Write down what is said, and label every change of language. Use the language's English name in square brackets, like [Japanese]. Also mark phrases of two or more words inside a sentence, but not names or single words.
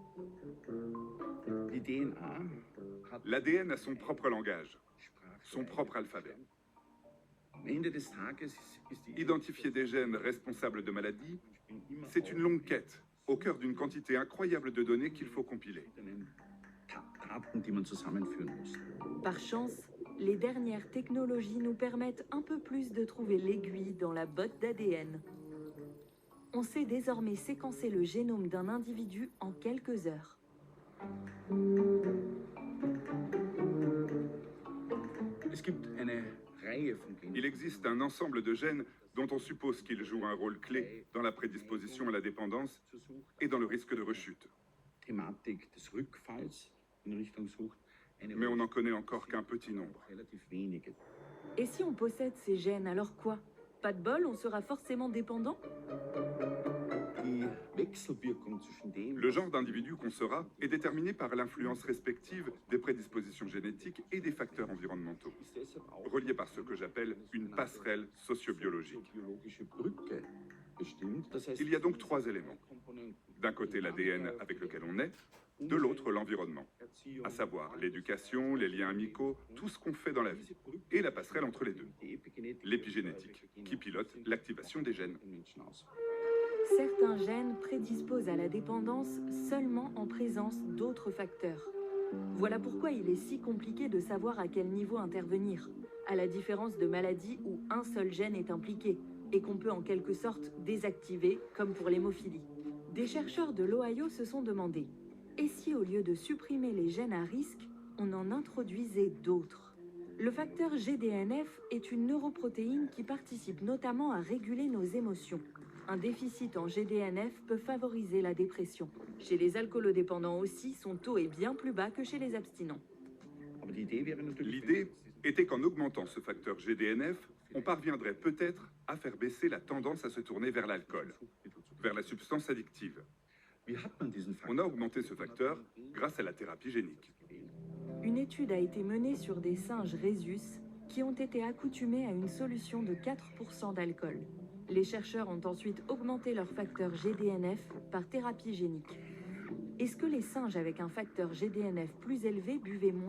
[French] L'ADN a son propre langage, son propre alphabet. Identifier des gènes responsables de maladies, c'est une longue quête, au cœur d'une quantité incroyable de données qu'il faut compiler. [German] Daten, die man zusammenführen muss. [French] Par chance, les dernières technologies nous permettent un peu plus de trouver l'aiguille dans la botte d'ADN. On sait désormais séquencer le génome d'un individu en quelques heures. [German] Es gibt eine Reihe von Genen. [French] Il existe un ensemble de gènes dont on suppose qu'ils jouent un rôle clé dans la prédisposition à la dépendance et dans le risque de rechute. [German] Thematik des Rückfalls in Richtung Sucht. [French] Mais on n'en connaît encore qu'un petit nombre. [German] Relativ wenige. [French] Et si on possède ces gènes, alors quoi? Pas de bol, on sera forcément dépendant? [German] Die Wechselwirkung zwischen dem, [French] Le genre d'individu qu'on sera est déterminé par l'influence respective des prédispositions génétiques et des facteurs environnementaux, [German] ist deshalb auch [French] reliés par ce que j'appelle une passerelle sociobiologique. [German] biologische Brücke bestimmt. Das heißt, [French] Il y a donc trois éléments. [German] Komponenten, [French] D'un côté l'ADN avec lequel on est, de l'autre l'environnement, [German] Erziehung, [French] à savoir l'éducation, les liens amicaux, tout ce qu'on fait dans la vie, et la passerelle entre les deux, [German] die Epigenetik, [French] l'épigénétique, qui pilote l'activation des gènes. [German] den Menschen aus. [French] Certains gènes prédisposent à la dépendance seulement en présence d'autres facteurs. Voilà pourquoi il est si compliqué de savoir à quel niveau intervenir, à la différence de maladies où un seul gène est impliqué et qu'on peut en quelque sorte désactiver, comme pour l'hémophilie. Des chercheurs de l'Ohio se sont demandé, et si au lieu de supprimer les gènes à risque, on en introduisait d'autres? Le facteur GDNF est une neuroprotéine qui participe notamment à réguler nos émotions. Un déficit en GDNF peut favoriser la dépression. Chez les alcoolodépendants aussi, son taux est bien plus bas que chez les abstinents. [German] Aber die Idee wäre natürlich, [French] L'idée était qu'en augmentant ce facteur GDNF, on parviendrait peut-être à faire baisser la tendance à se tourner vers l'alcool, vers la substance addictive. [German] wie hat man diesen [French] On a augmenté ce facteur grâce à la thérapie génique. Une étude a été menée sur des singes rhésus qui ont été accoutumés à une solution de 4% d'alcool. Les chercheurs ont ensuite augmenté leur facteur GDNF par thérapie génique. Est-ce que les singes avec un facteur GDNF plus élevé buvaient moins?